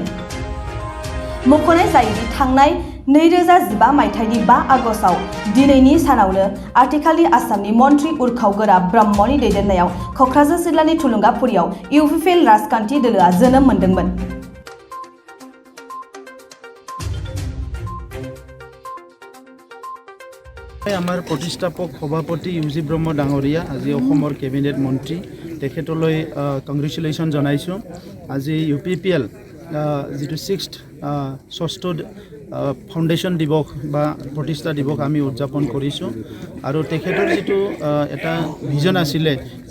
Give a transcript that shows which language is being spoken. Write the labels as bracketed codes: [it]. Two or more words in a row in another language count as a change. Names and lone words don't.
[brx] मख'नाय जायोदि थांनाय 2015 मायथाइनि 5 आगस्टआव दिनैनि सानावनो आथिखालनि आसामनि मन्त्रि उरखावगोरा ब्रह्मनि दैदेननायाव क'क्राझार जिल्लानि थुलुंगाफुरियाव UPPL राजखान्थि दोलोआ जोनोम मोनदोंमोन। [as] আমাৰ প্ৰতিষ্ঠাপক সভাপতি UG ব্ৰহ্ম ডাঙৰীয়া আজি অসমৰ কেবিনেট মন্ত্ৰী তেখেতলৈ কংগ্ৰেচুলেশ্যন জনাইছোঁ। আজি UPPL যেটো 6th ষষ্ঠ ফাউণ্ডেশ্যন দিৱস বা প্ৰতিষ্ঠা দিৱস আমি উদযাপন কৰিছোঁ আৰু তেখেতৰ যেটো এটা ভিজন আছিলে যে